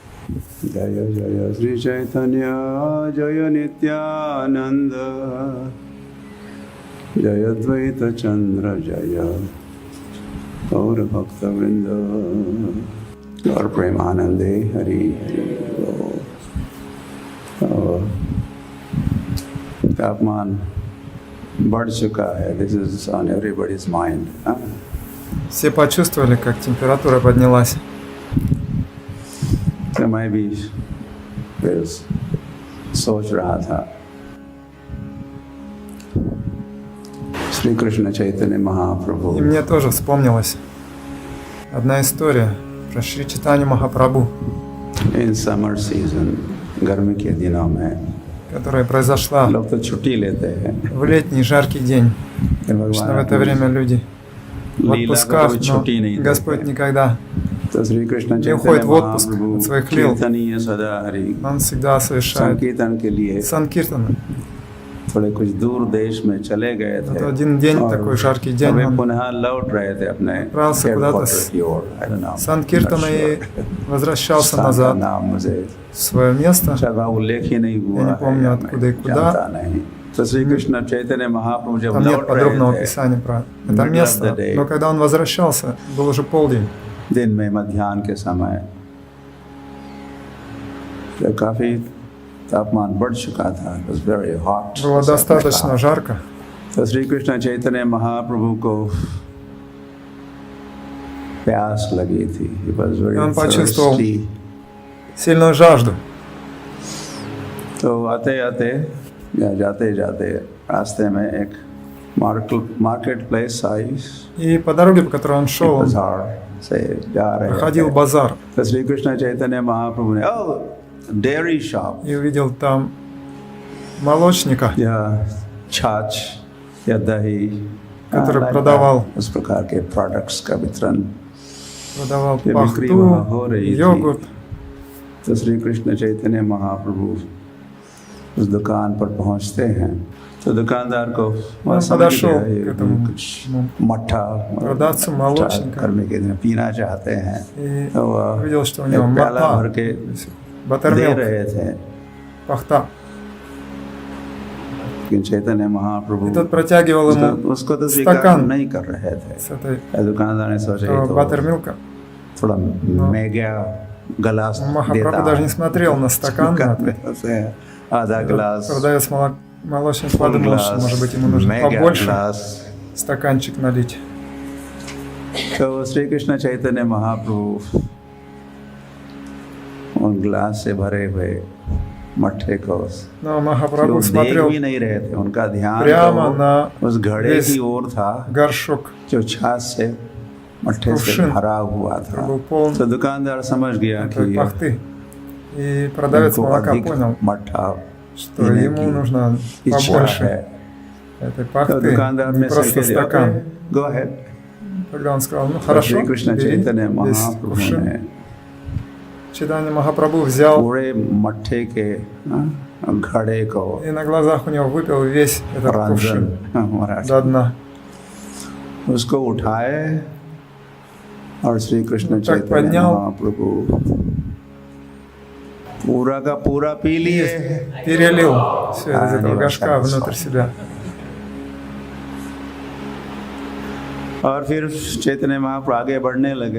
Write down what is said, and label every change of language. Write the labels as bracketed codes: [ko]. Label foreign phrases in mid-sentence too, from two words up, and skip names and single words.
[bn] জয় জয় শ্রী চৈতন্য জয় নিত্যানন্দ জয় দ্বৈত চন্দ্র জয় গৌর ভক্ত বৃন্দ ঔর প্রেমানন্দে হরি হরি বোল। [hi] तापमान बढ़ चुका है। [en] This is on everybody's mind. [ru] Все почувствовали, как температура поднялась. [hi] तो मैं भी फिर सोच रहा था, श्री कृष्ण चैतन्य महाप्रभु। [ru] И мне тоже вспомнилась одна история про Шри Чайтанью Махапрабху, [en] In summer season, [hi] गर्मी के दिनों में [ru] которая произошла [hi] लोग तो छुट्टी लेते हैं। [ru] в летний жаркий день. Обычно в это время люди в отпусках, но Господь никогда [hi] तो श्री कृष्ण [ru] не уходит [hi] चैतन्य [ru] в отпуск [hi] महाप्रभु [ru] от своих лил. [sa] कीर्तनीय सदा हरि [ru] Он всегда совершает [hi] संकीर्तन के लिए [ru] санкиртаны. [hi] थोड़े कुछ दूर देश में चले गए थे। [ru] Это один день, такой жаркий день, [hi] वे [ru] он [hi] पुनः लौट रहे थे अपने [ru] отправился куда-то [en] headquarters [hi] की ओर। [en] I don't know. [ru] санкиртана и возвращался [hi] स्थान का [ru] назад [hi] नाम मुझे [ru] в свое место. [hi] शायद वहाँ उल्लेख ही नहीं हुआ [ru] Я не [hi] है, [ru] помню, [hi] या [ru] откуда [hi] मैं [ru] и куда. [hi] जानता नहीं। तो श्री कृष्ण चैतन्य महाप्रभु जब [ru] Там нет [hi] लौट [ru] подробного [hi] रहे थे [ru] описания про это [en] Middle of [ru] место, [en] the day. [ru] но когда он возвращался, был уже полдень. [hi] दिन में मध्याह्न के समय जब काफी तापमान बढ़ चुका था, [en] it was very hot. [ru] Было достаточно жарко. [hi] तो श्री कृष्ण चैतन्य महाप्रभु को प्यास लगी थी। [en] He was very [ru] Он почувствовал [en] thirsty. [ru] сильную жажду. [hi] तो आते आते या जाते जाते रास्ते में एक [en] market place [hi] आई। [ru] И по дороге, по которой он шел, он [hi] बाजार से जा रहे [ru] проходил [hi] थे। [ru] базар [hi] तो श्री कृष्ण चैतन्य महाप्रभु ने [en] dairy shop [ru] и увидел там молочника, [hi] या छाछ या दही [ru] который продавал [hi] उस प्रकार के प्रोडक्ट्स का वितरण [ru] продавал [hi] ये बिक्री वहाँ हो [ru] пахту, [hi] रही थी। [ru] йогурт. [hi] तो श्री कृष्ण चैतन्य महाप्रभु उस दुकान पर पहुंचते हैं तो दुकानदार को वह [ru] Он [hi] समझ [ru] подошел [hi] गया [ru] к [hi] ये [ru] этому [hi] कुछ मट्ठा [ru] продавцу молочника [hi] गर्मी के दिन पीना चाहते हैं [ru] и [hi] तो वह [ru] увидел, что у [hi] एक [ru] него [hi] प्याला भर [ru] мата, [hi] के दे [ru] баттермилк, [hi] रहे थे। [ru] пахта. [hi] लेकिन चैतन्य महाप्रभु [ru] И тот протягивал ему [hi] उसको तो स्वीकार [ru] стакан [hi] नहीं कर रहे थे। [ru] с этой [hi] दुकानदार ने सोचा ये तो [ru] баттермилка. [hi] थोड़ा मेगा गिलास [ru] Махапрабху даже не смотрел на стакан, [hi] से आधा गिलास [ru] продавец молочник подумал, что, может быть, ему нужно [hi] मेगा [ru] побольше [hi] गिलास। [ru] стаканчик налить. [hi] तो श्री कृष्ण चैतन्य महाप्रभु उन गिलास से भरे हुए मट्ठे को [ru] Но [hi] वो [ru] Махапрабху [hi] देख [ru] смотрел [hi] भी नहीं रहे थे। उनका ध्यान [ru] прямо [hi] तो [ru] на [hi] उस घड़े [ru] весь [hi] की ओर था [ru] горшок, [hi] जो छाछ से मट्ठे से [ru] кувшин, [hi] भरा हुआ था। [ru] который был полон [hi] तो दुकानदार समझ गया [ru] этой [hi] कि [ru] пахты. И продавец [hi] इनको [ru] молока [hi] अधिक [ru] понял, [hi] मट्ठा [ru] что [hi] पीने [ru] ему [hi] की [ru] нужно [hi] इच्छा [ru] побольше [hi] है। [ru] этой [hi] तो [ru] пахты, [hi] दुकानदार [ru] не [hi] ने [ru] просто [hi] संकेत दिया, [ru] стакан. [en] go ahead. [ru] Тогда он сказал, ну [hi] श्री [ru] хорошо, [hi] कृष्ण [ru] бери [hi] चैतन्य [ru] весь [hi] महाप्रभु [ru] кувшин. [hi] ने [ru] Чайтанья Махапрабху взял [hi] पूरे मट्ठे के घड़े को [ru] и на глазах у него выпил весь этот [hi] रंजन [ru] кувшин [hi] महाराज [ru] до дна. [hi] उसको उठाए और श्री कृष्ण [ru] так [hi] चैतन्य [ru] поднял. [hi] महाप्रभु पूरा का पूरा पी लिए। [ru] Перелил все из этого не горшка восстанется. внутрь себя. [hi] और फिर चैतन्य महाप्रभु आगे बढ़ने लगे